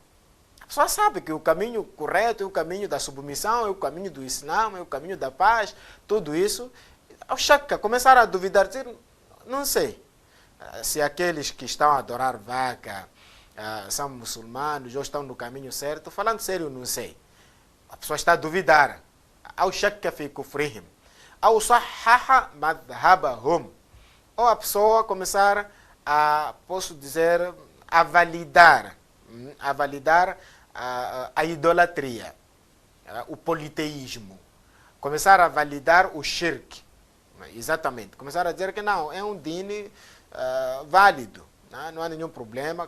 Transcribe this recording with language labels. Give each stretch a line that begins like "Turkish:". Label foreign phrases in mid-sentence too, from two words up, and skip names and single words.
Portuguese: A pessoa sabe que o caminho correto é o caminho da submissão, é o caminho do Islã, é o caminho da paz, tudo isso. Ao shakka, começar a duvidar, dizer, não sei. Se aqueles que estão a adorar vaca são muçulmanos ou estão no caminho certo, falando sério, não sei. A pessoa está a duvidar.
Arabic: أو شك في كفرهم. أو صحح مذهبهم.
Portuguese: ou a pessoa começar a, posso dizer, a validar a idolatria, o politeísmo, começar a validar o shirk, exatamente, começar a dizer que não, é um dini válido, não há nenhum problema.